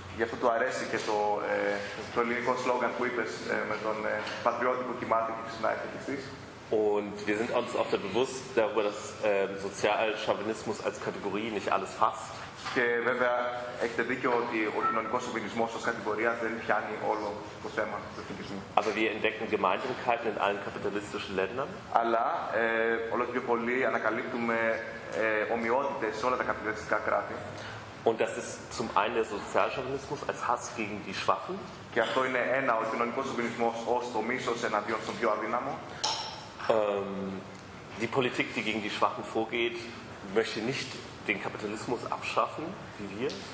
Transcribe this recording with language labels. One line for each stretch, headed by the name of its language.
Greek: Γι' αυτό του αρέσει και το ελληνικό σλόγγαν που είπες με τον πατριώτη που κοιμάται και ξυπνάει εφετιστής.
German: Und wir sind uns auch bewusst darüber, dass Sozialchauvinismus als Kategorie nicht alles fasst.
Greek: Και βέβαια έχετε δίκιο ότι ο κοινωνικός σοβινισμός ως κατηγορία δεν πιάνει όλο το θέμα του εθνικισμού.
German: Aber wir entdecken Gemeinsamkeiten in allen kapitalistischen Ländern.
Greek: Αλλά όλο και πιο πολύ ανακαλύπτουμε ομοιότητες σε όλα τα καπιταλιστικά κράτη.
German: Und das ist zum einen der Sozialchauvinismus als Hass gegen die Schwachen.
Greek: Και αυτό είναι ένα, ο κοινωνικός σοβινισμός ως το μίσος εναντίον στον πιο αδύναμο.
German: Die Politik, die gegen die Schwachen vorgeht, möchte nicht den Kapitalismus abschaffen, wie wir.